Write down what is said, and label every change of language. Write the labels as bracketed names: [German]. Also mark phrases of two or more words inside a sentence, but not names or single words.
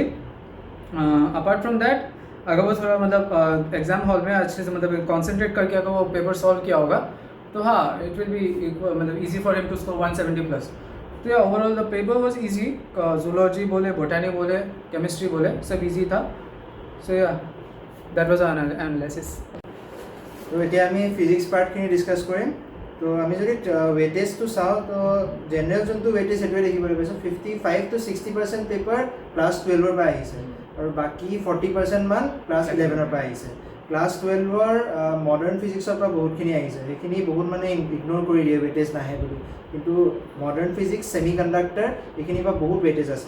[English] apart from that [Hindi] अगर वो थोड़ा मतलब [English] exam hall [Hindi] में अच्छे से मतलब कॉन्सेंट्रेट करके अगर वो पेपर सॉल्व किया होगा तो हाँ [English] it will be [Hindi] मतलब [English] easy for him to score [Hindi] 170+। तो या [English] overall the paper was easy, [Hindi] जूलॉजी बोले, बोटानी बोले, केमिस्ट्री बोले, सब इजी था। [English] so yeah that was our analysis. [Assamese] तो এতিয়া আমি ফিজিক্স পাৰ্টখিনি ডিছকাছ কৰিম। তো আমি যদি ৱেটেজটো চাওঁ তো জেনেৰেল যোনটো ৱেটেজ সেইটোৱে দেখিবলৈ পাইছোঁ 55 to 60% পেপাৰ ক্লাছ 12ৰ পৰা আহিছে আৰু বাকী 40% মান ক্লাছ 11ৰ পৰা আহিছে। ক্লাছ 12ৰ মডাৰ্ণ ফিজিক্সৰ পৰা বহুতখিনি আহিছে, সেইখিনি বহুত মানে ইগন'ৰ কৰি দিয়ে ৱেটেজ নাহে বুলি, কিন্তু [English] modern physics, semi conductor [Assamese] এইখিনিৰ পৰা বহুত ৱেটেজ আছে।